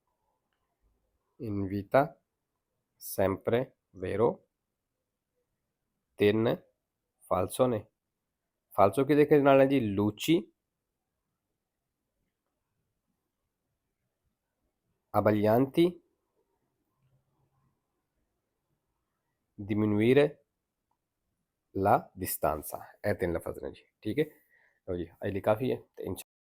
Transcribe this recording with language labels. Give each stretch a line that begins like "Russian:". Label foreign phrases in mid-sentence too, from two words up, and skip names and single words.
Italian: invita sempre vero
Punjabi: ਤਿੰਨ ਫਾਲਸੋ ਨੇ। ਫਾਲਸੋ ਕਿਹਦੇ ਨਾਲ ਹੈ ਜੀ?
Italian: luci, abbaglianti, diminuire la distanza,
Punjabi: ਇਹ ਤਿੰਨ ਲਫ਼ਜ਼ ਨੇ ਜੀ। ਠੀਕ ਹੈ, ਲਓ ਜੀ, ਅਜੇ ਲਈ ਕਾਫੀ ਹੈ ਤੇ